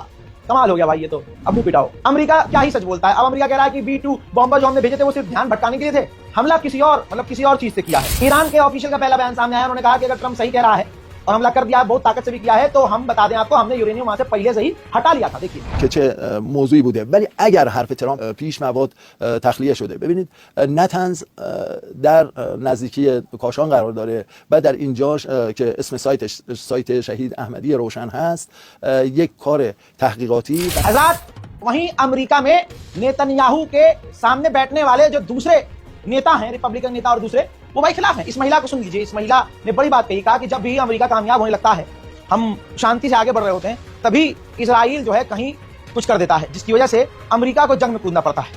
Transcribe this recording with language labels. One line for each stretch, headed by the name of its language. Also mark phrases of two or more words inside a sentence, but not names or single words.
Hindi: कमाल हो गया भाई, ये तो अब मुंह पिटाओ। अमेरिका क्या ही सच बोलता है। अब अमेरिका कह रहा है कि B-2 बॉम्बर जो हमने भेजे थे वो सिर्फ ध्यान भटकाने के लिए थे, हमला किसी और चीज से किया है। ईरान के ऑफिशियल का पहला बयान सामने आया, उन्होंने कहा कि अगर ट्रंप सही कह रहा है और हमला कर दिया है, बहुत ताकत से भी किया है, तो हम बता दें आपको, हमने यूरेनियम वहां से पहले से ही हटा लिया था। देखिए
Persian: که چه موضوعی بوده، ولی اگر حرف ترامپ پیش مواد تخلیه شده، ببینید نتنز در نزدیکی کاشان قرار داره و در اینجاش که اسم سایتش سایت شهید احمدی روشن هست، یک کار تحقیقاتی
Hindi: हज़रात, वहीं अमेरिका में नेतन्याहू के सामने बैठने वाले जो दूसरे नेता हैं, रिपब्लिकन नेता और दूसरे, वो भाई खिलाफ हैं। इस महिला को सुन लीजिए, इस महिला ने बड़ी बात कही, कहा कि जब भी अमेरिका कामयाब होने लगता है हम शांति से आगे बढ़ रहे होते हैं, तभी इजराइल जो है कहीं कुछ कर देता है, जिसकी वजह से अमेरिका को जंग में कूदना पड़ता है।